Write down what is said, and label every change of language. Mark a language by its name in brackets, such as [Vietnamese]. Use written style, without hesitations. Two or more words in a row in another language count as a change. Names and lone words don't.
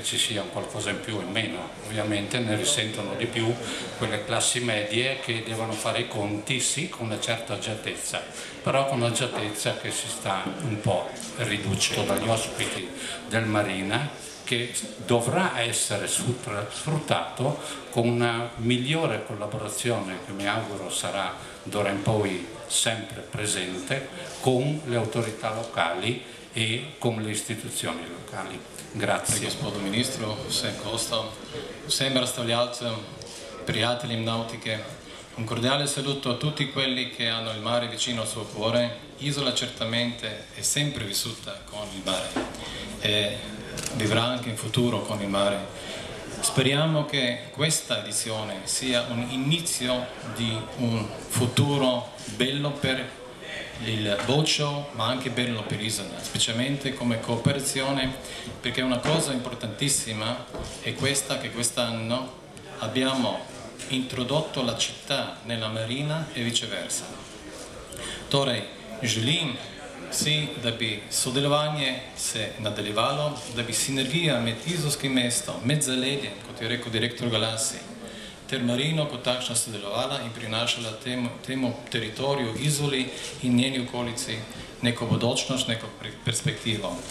[Italian] ci sia qualcosa in più o in meno, ovviamente ne risentono di più quelle classi medie che devono fare i conti sì con una certa agiatezza, però con un'agiatezza che si sta un po' riducendo dagli ospiti del Marina, che dovrà essere sfruttato con una migliore collaborazione che mi auguro sarà d'ora in poi sempre presente con le autorità locali e con le istituzioni locali. Grazie. [Slovenian] Gospodu ministru, vsem gostom, vsem razstavljalcem, prijateljem nautike. [Italian] Un cordiale saluto a tutti quelli che hanno il mare vicino al suo cuore. Isola certamente è sempre vissuta con il mare e vivrà anche in futuro con il mare. Speriamo che questa edizione sia un inizio di un futuro bello per il [English] boat show, [Italian] ma anche bello per Isola, specialmente come cooperazione, perché una cosa importantissima è questa, che quest'anno abbiamo introdotto la città nella marina e viceversa. [Slovenian] Torej, želim si, da bi sodelovanje se nadaljevalo, da bi sinergija med izolskim mestom, med zaledjem, kot je rekel direktor Galasi, ter marino kot takšna sodelovala in prinašala temu teritoriju Izoli in njeni okolici neko bodočnost, neko perspektivo.